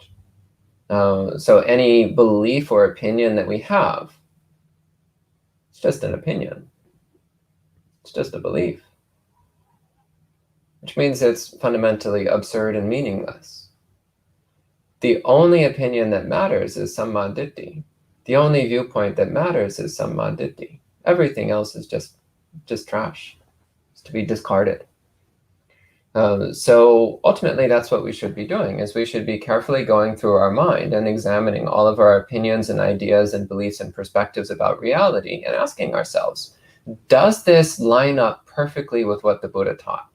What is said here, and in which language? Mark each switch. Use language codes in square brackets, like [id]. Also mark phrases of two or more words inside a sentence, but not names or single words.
[en] So any belief or opinion that we have, it's just an opinion. It's just a belief, which means it's fundamentally absurd and meaningless. The only opinion that matters is [pi] samma ditthi. [en] The only viewpoint that matters is [pi] samma ditthi. [en] Everything else is just trash. It's to be discarded. So ultimately, that's what we should be doing, is we should be carefully going through our mind and examining all of our opinions and ideas and beliefs and perspectives about reality and asking ourselves, does this line up perfectly with what the Buddha taught?